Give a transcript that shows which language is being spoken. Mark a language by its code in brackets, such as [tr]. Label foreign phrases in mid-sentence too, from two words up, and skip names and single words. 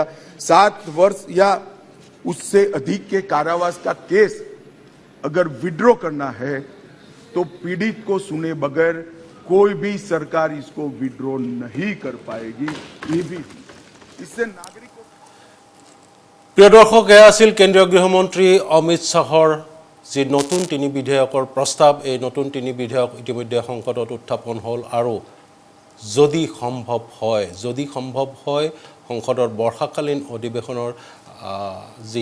[hi] 7 वर्ष या उससे अधिक के कारावास का केस अगर विड्रॉ करना है तो पीड़ित को सुने बगैर कोई भी सरकार इसको विड्रॉ नहीं कर पाएगी। ये भी इससे नागरिकों [as] প্ৰিয় দৰ্শক এয়া আছিল কেন্দ্ৰীয় গৃহমন্ত্ৰী অমিত শাহৰ যি নতুন 3 বিধেয়কৰ প্ৰস্তাৱ এই নতুন 3 বিধেয়ক ইতিমধ্যে সংসদত উত্থাপন হ'ল আৰু যদি সম্ভৱ হয় সংসদৰ বৰ্ষাকালীন অধিৱেশনৰ যি